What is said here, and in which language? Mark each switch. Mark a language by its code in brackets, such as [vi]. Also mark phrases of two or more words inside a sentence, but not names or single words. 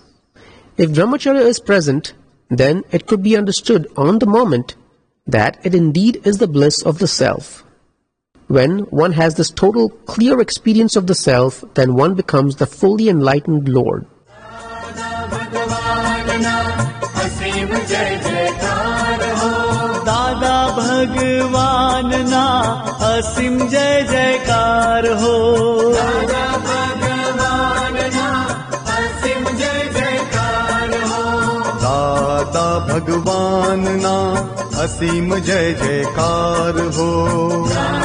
[en] If brahmacharya is present, then it could be understood on the moment that it indeed is the bliss of the self. When one has this total clear experience of the self, then one becomes the fully enlightened Lord. [gu] દાદા ભગવાન ના અસીમ જય જયકાર હો. દાદા ભગવાન ના અસીમ જય જયકાર હો. ભગવાન ના અસીમ જય જયકાર હો।